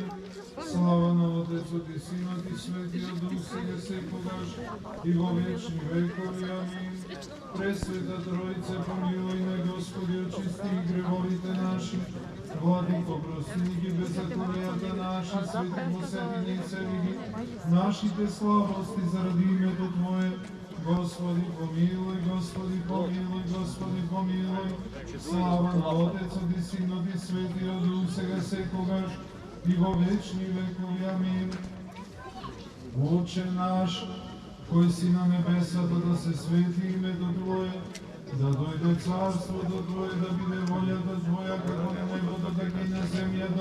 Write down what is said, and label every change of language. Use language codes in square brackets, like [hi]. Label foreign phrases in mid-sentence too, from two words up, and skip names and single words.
[mk] Слава на Отецът и Синът и Светия Дух, сега секогаш и во вечни векови. Амин. Пресвета Троица, помилуй ме, Господи, очисти греховите наши. Владико, прости ги беззаконията наши, свети посети и цели ги нашите слабости заради името Твое. Господи, помилуй, Господи, помилуй, Господи, помилуй. Слава на Отецът и Синът и Светия Дух, сега секогаш и во вечни векови. Амин. Отче наш, кој си на небесата, да се свети името Твое, да дојде царството Твое, да биде волјата Твоја, како на небото, така и на земјата.